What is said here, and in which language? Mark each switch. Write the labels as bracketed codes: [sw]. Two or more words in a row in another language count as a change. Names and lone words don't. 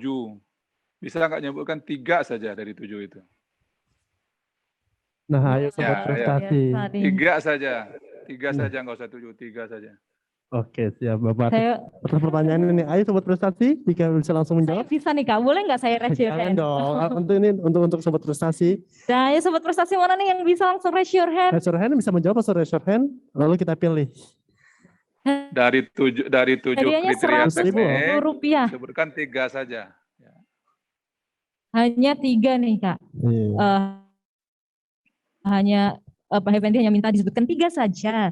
[id] Bisa nggak nyebutkan 3 saja dari 7 itu? Nah, ayo Sobat Ya, Prestasi. 3 saja. 3 saja, nggak usah 7, 3 saja. Oke, siap Bapak. Saya Atas pertanyaan ini, ayo Sobat Prestasi, jika bisa langsung menjawab. bisa nih Kak, boleh nggak saya [en] raise your [id] Jangan [en] hand? [id] dong, untuk Sobat Prestasi. Nah, ya Sobat Prestasi mana nih yang bisa langsung [en] raise your hand? Raise your hand [id] bisa menjawab atau [en] raise your hand, [id] lalu kita pilih. Dari 7 Hadiahnya kriteria 100.000 teknik, rupiah. sebutkan 3 saja. Hanya 3 nih Kak. Hanya Pak Effendi hanya minta disebutkan 3 saja.